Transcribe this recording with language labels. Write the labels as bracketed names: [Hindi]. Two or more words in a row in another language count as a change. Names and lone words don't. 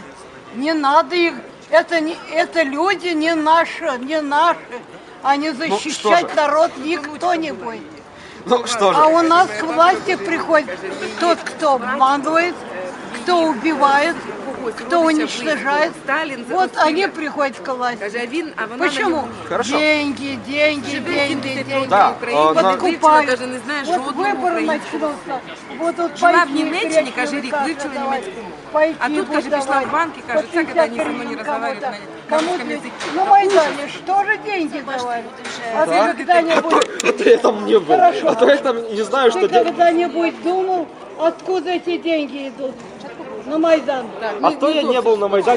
[Russian] Не надо их. Это люди не наши. А не защищать что же? народ никто не будет. Ну что же, А у нас к власти приходит тот, кто обманывает, кто убивает, кто уничтожает. Сталин Вот они приходят к власти. [Ukrainian] Каже, він, а вона [Russian] Почему? [Ukrainian] на ньому. [Russian] Хорошо. Деньги, деньги, [Ukrainian] Живе [Russian] деньги, [Ukrainian] 70 [Russian] деньги. [Ukrainian] років [Russian] Да, [Ukrainian] в Україні, [Russian] но- [Ukrainian] вивчила, каже, не знає [Russian] Вот [Ukrainian] жодного [Russian] выборы [Ukrainian] українського. [Russian] начнутся. Будут [Ukrainian] Жила в [Russian] пойти [Ukrainian] Німеччині, [Russian] третью [Ukrainian] каже, рік [Russian] руках [Ukrainian] вивчила [Russian] давать. [Ukrainian] німецьку мову. [Russian] Пойти [Ukrainian] А тут, каже, [Russian] будут [Ukrainian] пішла [Russian] давать. [Ukrainian] в банк і каже, [Russian] По так, 50 это они со мной не гривен разговаривают кому-то. на Кому русском ты? языке. На Майдане что же деньги давали? А ты когда-нибудь, а я там не был, Хорошо. а то я там не знаю, что ты делать. когда-нибудь думал, откуда эти деньги идут? на Майдан. А кто я не был на Майдане?